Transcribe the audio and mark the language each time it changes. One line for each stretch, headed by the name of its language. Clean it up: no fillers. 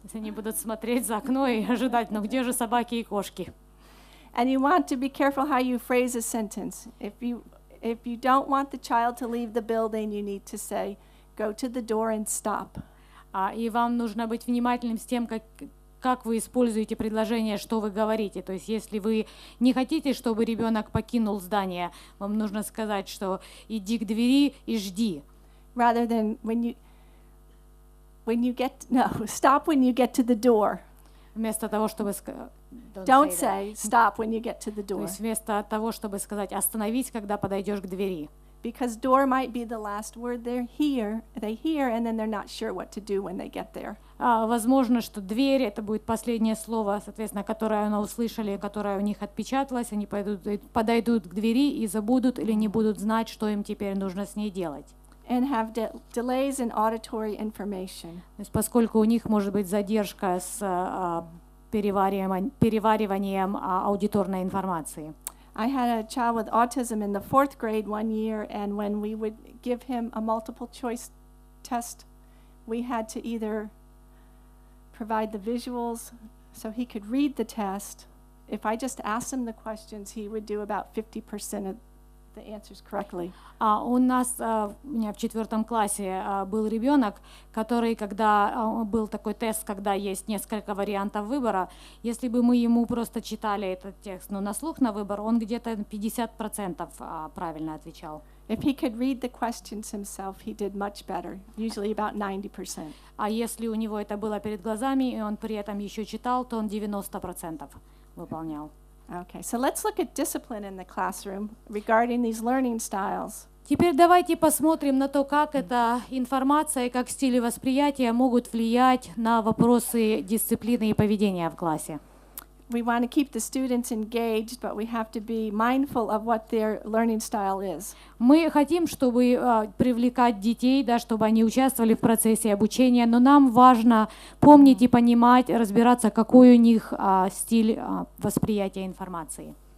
Russian: Если они будут смотреть за окно и ожидать, ну где же собаки и кошки?
English: And you want to be careful how you phrase a sentence. If you don't want the child to leave the building, you need to say, go to the door and stop.
Russian: И вам нужно быть внимательным с тем, как вы используете предложение, что вы говорите. То есть если вы не хотите, чтобы ребенок покинул здание, вам нужно сказать, что иди к двери и жди.
English: Rather than stop when you get to the door.
Russian: Вместо того, чтобы
English: Don't say stop when you get to the
Russian: То
English: door.
Russian: есть вместо того, чтобы сказать остановись, когда подойдешь к двери.
English: Because door might be the last word they hear, and then they're not sure what to do when they get there.
Russian: Возможно, что дверь это будет последнее слово, соответственно, которое они услышали, которое у них отпечаталось, они подойдут к двери и забудут или не будут знать, что им теперь нужно с ней делать.
English: And have delays in auditory information.
Russian: То есть, поскольку у них может быть задержка с перевариванием аудиторной информации.
English: I had a child with autism in the 4th grade one year, and when we would give him a multiple choice test, we had to either provide the visuals so he could read the test. If I just asked him the questions, he would do about 50% of the answers correctly.
Russian: У меня в 4 классе был ребенок, который, когда был такой тест, когда есть несколько вариантов выбора, если бы мы ему просто читали этот текст, на слух на выбор, он где-то 50% правильно отвечал.
English: If he could read the questions himself, he did much better, usually about 90%.
Russian: А если у него это было перед глазами, и он при этом еще читал, то он 90% выполнял.
English: Okay, so let's look at discipline in the classroom regarding these learning styles.
Russian: Теперь давайте посмотрим на то, как эта информация и как стили восприятия могут влиять на вопросы дисциплины и поведения в классе.
English: We want to keep the students engaged, but we have to be mindful of what their learning style is.
Russian: Мы хотим, чтобы привлекать детей, да, чтобы они участвовали в процессе обучения, но нам важно помнить и понимать, разбираться, какой у них стиль восприятия информации.